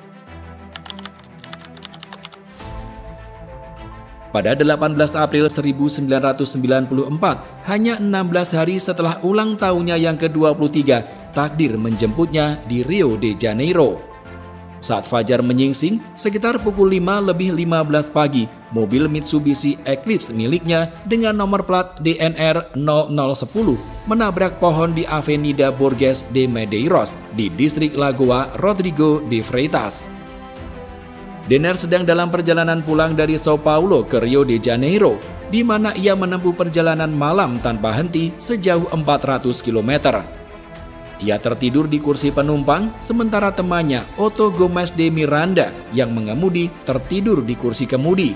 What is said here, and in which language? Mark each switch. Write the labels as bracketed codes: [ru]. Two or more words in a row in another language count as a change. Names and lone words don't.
[id] Pada 18 April 1994, hanya 16 hari setelah ulang tahunnya yang ke-23, takdir menjemputnya di Rio de Janeiro. Saat fajar menyingsing, sekitar pukul 5:15 pagi, mobil Mitsubishi Eclipse miliknya dengan nomor plat DNR 0010 menabrak pohon di Avenida Borges de Medeiros di distrik Lagoa Rodrigo de Freitas. Denner sedang dalam perjalanan pulang dari Sao Paulo ke Rio de Janeiro, di mana ia menempuh perjalanan malam tanpa henti sejauh 400 km. Ia tertidur di kursi penumpang, sementara temannya Otto Gomes de Miranda yang mengemudi tertidur di kursi kemudi.